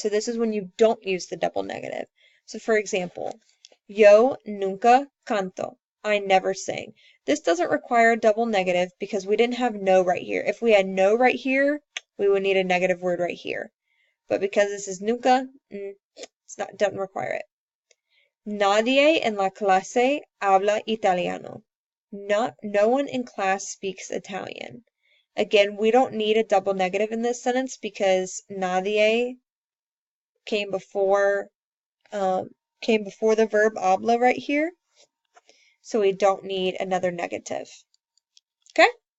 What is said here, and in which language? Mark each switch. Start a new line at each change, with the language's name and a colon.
English: So this is when you don't use the double negative. So for example,
Spanish: yo nunca canto.
English: I never sing. This doesn't require a double negative because we didn't have no right here. If we had no right here, we would need a negative word right here. But because this is nunca, doesn't require it.
Spanish: Nadie en la clase habla italiano.
English: No one in class speaks Italian. Again, we don't need a double negative in this sentence because nadie came before the verb habla right here. So we don't need another negative. Okay?